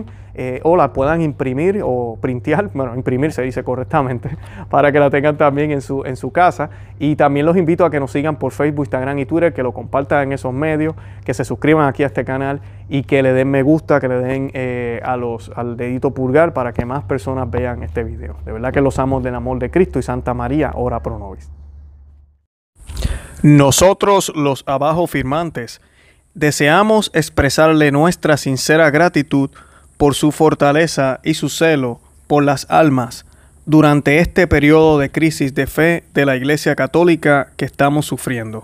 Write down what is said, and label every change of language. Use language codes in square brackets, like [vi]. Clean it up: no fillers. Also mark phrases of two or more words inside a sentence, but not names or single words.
[es] O la puedan imprimir o printear, bueno, imprimir se dice correctamente, para que la tengan también en su casa. Y también los invito a que nos sigan por Facebook, Instagram y Twitter, que lo compartan en esos medios, que se suscriban aquí a este canal y que le den me gusta, que le den al dedito pulgar para que más personas vean este video. De verdad que los amo del amor de Cristo y Santa María, [la] ora pro nobis. [es] Nosotros, los abajo firmantes, deseamos expresarle nuestra sincera gratitud por su fortaleza y su celo por las almas durante este periodo de crisis de fe de la Iglesia Católica que estamos sufriendo.